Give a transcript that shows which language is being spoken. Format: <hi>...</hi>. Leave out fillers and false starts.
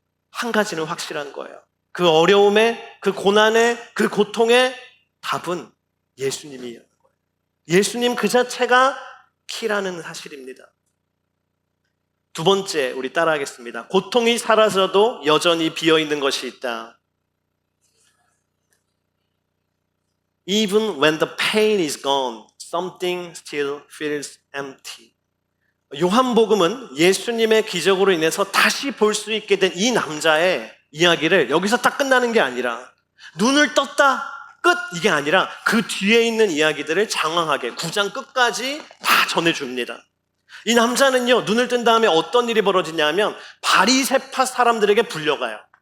<ko>한 가지는 확실한 거예요. 그 어려움에, 그 고난에, 그 고통의 답은 예수님이라는 거예요. 예수님 그 자체가 키라는 사실입니다. 두 번째, 우리 따라하겠습니다. 고통이 사라져도 여전히 비어있는 것이 있다.</ko> <en>Even when the pain is gone, something still feels empty.</en> <ko>요한복음은 예수님의 기적으로 인해서 다시 볼 수 있게 된 이 남자의 이야기를 여기서 딱 끝나는 게 아니라 눈을 떴다 끝 이게 아니라 그 뒤에 있는 이야기들을 장황하게 9장 끝까지 다 전해줍니다. 이 남자는요, 눈을 뜬 다음에 어떤 일이 벌어지냐면 바리새파 사람들에게 불려가요.</ko>